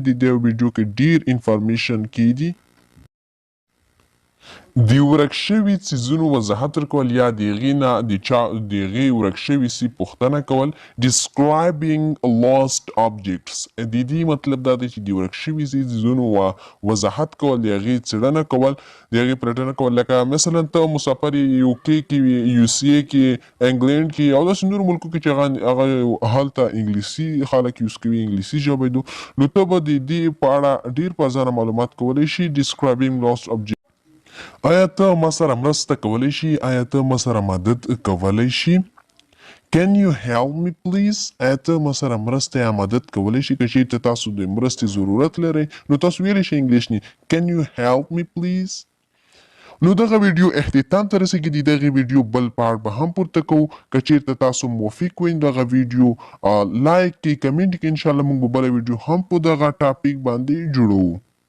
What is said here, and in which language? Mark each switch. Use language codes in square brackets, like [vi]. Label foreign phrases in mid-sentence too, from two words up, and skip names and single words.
[ps] د دې ویډیو کې ډېر انفارمیشن کیږي. د ورک شوي څیزونو وضاحت ورکول یا د هغې نه د هغې ورک شوي څیز پوښتنه کول. [en] describing lost objects [ps] د دې مطلب دا دی چې د ورک شوي څیزونو وضاحت کول، د هغې څېړنه کول، د هغې پلټنه کول. لکه مثلا ته مسافر یې UK کې وي، USA کې، انګلینډ کې او داسې نورو ملکو کې چې هغه هلته انګلیسي خلک یوز کوي، انګلیسي ژبه نو ته به د دې په اړه ډېر په ارزانه معلومات کولی شي. [en] describing lost objects. [ps] آیا ته ما سره مرسته کولی شي؟ آیا ته ما سره مدد کولی شي؟ [en] Can you help me please؟ [ps] آیا ته ما سره مرسته یا مدد کولی شي؟ که چېرته تاسو د مرستې ضرورت لرئ نو تاسو ویلی شئ انګلیش نه [en] Can you help me please؟ [ps] نو دغه ویډیو اختتام ته رسېږي. د دغې ویډیو بل پارټ به هم پورته کوو. که چېرته تاسو موافق وئ دغه ویډیو لایک کړئ، کمنټ کړئ. انشاءالله موږ به بله ویډیو هم په دغه ټاپک باندې جوړوو.